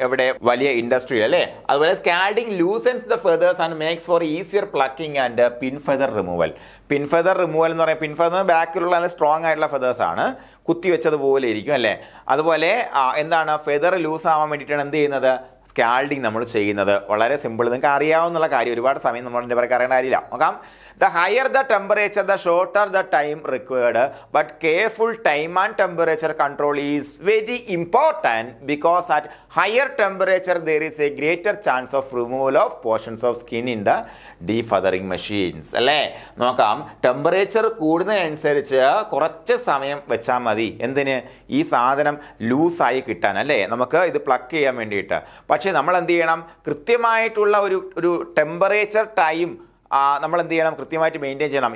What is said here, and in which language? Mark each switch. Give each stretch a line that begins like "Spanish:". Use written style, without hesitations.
Malayalam: എവിടെ, വലിയ ഇൻഡസ്ട്രിയിൽ, അല്ലേ. അതുപോലെ
English: Scalding loosens the feathers and makes for easier plucking and pin feather removal.
Malayalam: Pin feather removal എന്ന് പറയുന്നത്, പിൻ ഫെദർ ബാക്കിലുള്ള നല്ല സ്ട്രോങ് ആയിട്ടുള്ള ഫെദേഴ്സ് ആണ്, കുത്തി വെച്ചതുപോലെ ഇരിക്കും, അല്ലേ. അതുപോലെ എന്താണ്, ഫെദർ ലൂസ് ആവാൻ വേണ്ടിയിട്ടാണ് എന്ത് ചെയ്യുന്നത്, സ്കാൽഡിങ് നമ്മൾ ചെയ്യുന്നത്. വളരെ സിമ്പിൾ, നിങ്ങൾക്ക് അറിയാവുന്ന കാര്യം, ഒരുപാട് സമയം നമ്മളിൻ്റെ പേർക്ക് അറിയേണ്ട കാര്യമില്ല.
English: നോക്കാം, the higher the temperature, the shorter the time required, but careful time and temperature control is very important because at higher temperature there is a greater chance of removal of portions of skin in the defeathering machines, അല്ലേ.
Malayalam: നോക്കാം, temperature കൂടുന്നതിനനുസരിച്ച് കുറച്ച് സമയം വെച്ചാൽ മതി. എന്തിന്, ഈ സാധനം ലൂസായി കിട്ടാൻ, അല്ലേ, നമുക്ക് ഇത് പ്ലക്ക് ചെയ്യാൻ വേണ്ടിയിട്ട്. പക്ഷേ നമ്മൾ എന്ത് ചെയ്യണം, കൃത്യമായിട്ടുള്ള ഒരു ടെമ്പറേച്ചർ ടൈം നമ്മൾ എന്ത് ചെയ്യണം, കൃത്യമായിട്ട് മെയിൻറ്റെയിൻ ചെയ്യണം.